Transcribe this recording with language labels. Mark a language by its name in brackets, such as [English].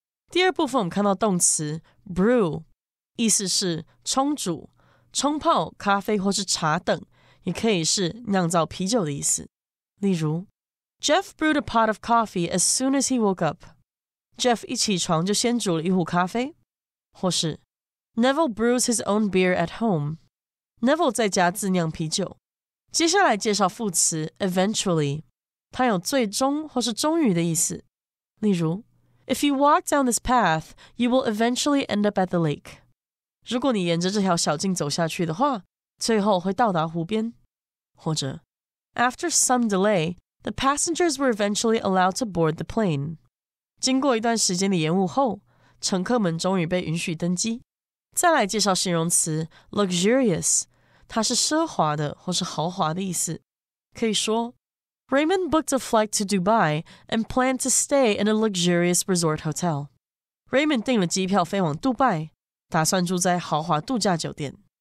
[Chinese] 第二部分我们看到动词 brew， 意思是冲煮、冲泡咖啡或是茶等，也可以是酿造啤酒的意思。例如 [English] Jeff brewed a pot of coffee as soon as he woke up. [Chinese] Jeff 一起床就先煮了一壶咖啡。或是 [English] Neville brews his own beer at home. [Chinese] Neville 在家自酿啤酒。接下来介绍副词 eventually， 它有最终或是终于的意思。例如 [English] If you walk down this path, you will eventually end up at the lake. [Chinese] 如果你沿着这条小径走下去的话，最后会到达湖边。或者 [English] After some delay, the passengers were eventually allowed to board the plane. [Chinese] 经过一段时间的延误后，乘客们终于被允许登机。再来介绍形容词 luxurious， 它是奢华的或是豪华的意思。可以说 [English] Raymond booked a flight to Dubai and planned to stay in a luxurious resort hotel. [Chinese] Raymond 订了机票飞往杜拜，打算住在豪华度假酒店。